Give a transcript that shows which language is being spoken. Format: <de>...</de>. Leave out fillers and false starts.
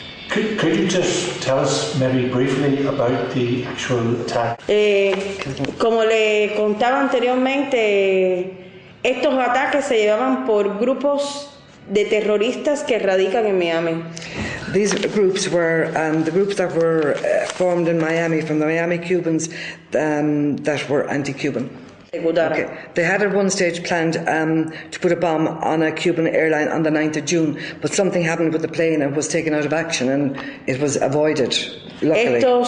<en>Could you just tell us maybe briefly about the actual attack?</en> <es>Como le contaba anteriormente, estos ataques se llevaban por grupos de terroristas que radican en Miami.</es> <en>These groups were the groups that were formed in Miami from the Miami Cubans that were anti-Cuban. Okay. They had at one stage planned to put a bomb on a Cuban airline on the 9th of June, but something happened with the plane and was taken out of action, and it was avoided, luckily.</en>